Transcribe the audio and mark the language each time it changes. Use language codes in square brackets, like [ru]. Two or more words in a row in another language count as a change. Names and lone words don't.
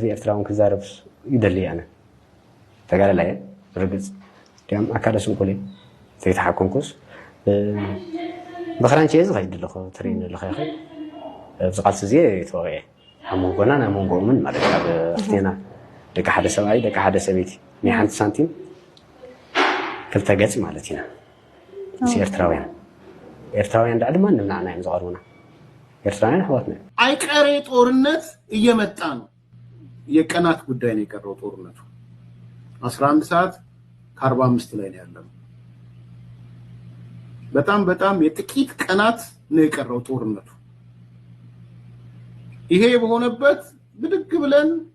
[ti] ኤርትራውን ክዛረብ ይደሊ ኣነ ተጋለላየ ርግፅ ዲያም ኣካለ ስንኩል ዘይተሓኮንኩስ ብክራንቺ ዝኸይድ ኣለኹ ትሪን ኣለኸ ይኸ ኣብዚ ቃልሲ እዚ ተወቂዐ ኣብ መንጎና ናብ መንጎምን ማለት ኣብ ኣፍቴና ደቂ ሓደ ሰብኣይ ደቂ ሓደ ሰበይቲ ናይ ሓንቲ ሳንቲም ክልተ ገፅ ማለት ኢና ምስ ኤርትራውያን ዳዕድማ ንምናዕና እዮም ዝቐርቡና ኤርትራውያን ኣሕዋትና [am] አይቀሬ ጦርነት እየመጣ ነው። የቀናት ጉዳይ ነው የቀረው ጦርነቱ 11 ሰዓት ከ45 ላይ ነው ያለው። በጣም የጥቂት ቀናት ነው የቀረው ጦርነቱ። ይሄ በሆነበት ብድግ ብለን